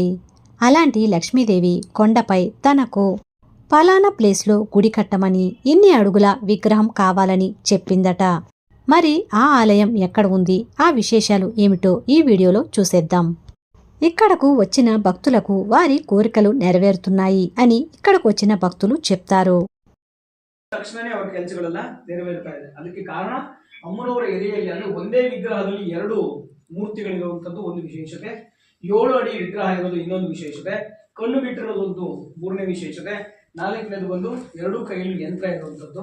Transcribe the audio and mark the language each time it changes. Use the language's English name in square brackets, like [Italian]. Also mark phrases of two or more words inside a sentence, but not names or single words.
[Telugu] అలాంటి లక్ష్మీదేవి కొండపై తనకు పలానా ప్లేస్లో గుడి కట్టమని, ఇన్ని అడుగుల విగ్రహం కావాలని చెప్పిందట. మరి ఆ ఆలయం ఎక్కడ ఉంది, ఆ విశేషాలు ఏమిటో ఈ వీడియోలో చూసేద్దాం. ఇక్కడకు వచ్చిన భక్తులకు వారి కోరికలు నెరవేరుతున్నాయి అని ఇక్కడకు వచ్చిన భక్తులు చెప్తారు. [Kannada] ತಕ್ಷಣನೇ ಅವರ ಕೆಲಸಗಳೆಲ್ಲ ನೆರವೇರ್ತಾ ಇದೆ. ಅದಕ್ಕೆ ಕಾರಣ ಅಮ್ಮನವರ ಎದೆಯಲ್ಲಿ ಅಂದ್ರೆ ಒಂದೇ ವಿಗ್ರಹದಲ್ಲಿ ಎರಡು ಮೂರ್ತಿಗಳಿರುವಂತದ್ದು ಒಂದು ವಿಶೇಷತೆ, 7 ಅಡಿ ವಿಗ್ರಹ ಇರೋದು ಇನ್ನೊಂದು ವಿಶೇಷತೆ, ಕಣ್ಣು ಬಿಟ್ಟಿರೋದು ಒಂದು ಮೂರನೇ ವಿಶೇಷತೆ, 4ನೇದು ಬಂದು 2 ಕೈಯಲ್ಲಿ ಯಂತ್ರ ಇರುವಂತದ್ದು.